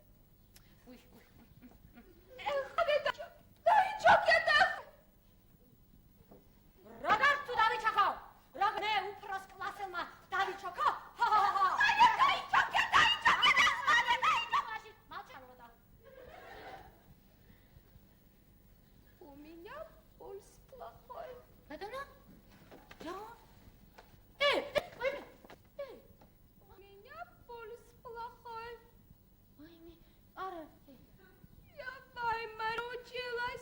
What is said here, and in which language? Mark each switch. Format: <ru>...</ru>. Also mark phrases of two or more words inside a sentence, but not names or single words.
<ka>ეხლა დაიჩოქეთ. როგორ თუ დავიჩოქო? როგორ მე უფროს კლასელმა დავიჩოქო? დაიჩოქეთ. მალჩალოდა.</ka> <ru>У меня пульс плохой. Бадана? Я? У меня пульс плохой. Ой, ара. Я выморочилась.</ru>